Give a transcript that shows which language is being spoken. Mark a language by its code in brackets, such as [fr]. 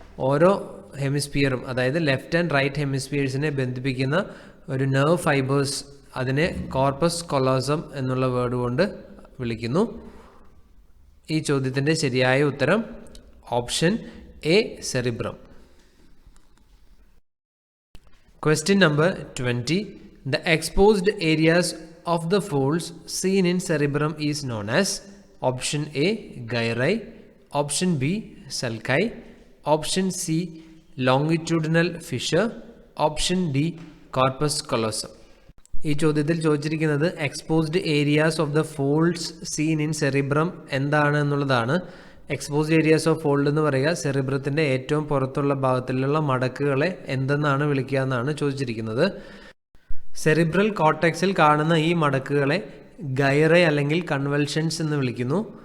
[ml] ഓരോ ഹെമിസ്ഫിയറും അതായത് left and right ഹെമിസ്ഫിയേഴ്സിനെ ബന്ധിപ്പിക്കുന്ന ഒരു നെർവ് ഫൈബേഴ്സ്, അതിനെ കോർപ്പസ് കൊലോസം എന്നുള്ള വേർഡ് കൊണ്ട് വിളിക്കുന്നു. ഈ ചോദ്യത്തിൻ്റെ ശരിയായ ഉത്തരം option A cerebrum. [en] Question number 20. The exposed areas of the folds seen in cerebrum is known as option A gyri, option B sulci, option C longitudinal fissure, option D corpus callosum. [ml] ഈ ചോദ്യത്തിൽ ചോദിച്ചിരിക്കുന്നത് [en] exposed areas of the folds seen in cerebrum [ml] എന്താണ് എന്നുള്ളതാണ്. Exposed areas of fold എന്ന് പറയുക സെറിബ്രത്തിൻ്റെ ഏറ്റവും പുറത്തുള്ള ഭാഗത്തിലുള്ള മടക്കുകളെ എന്തെന്നാണ് വിളിക്കുക എന്നാണ് ചോദിച്ചിരിക്കുന്നത്. സെറിബ്രൽ കോർട്ടെക്സിൽ കാണുന്ന ഈ മടക്കുകളെ ഗൈറ അല്ലെങ്കിൽ കൺവൽഷൻസ് എന്ന് വിളിക്കുന്നു.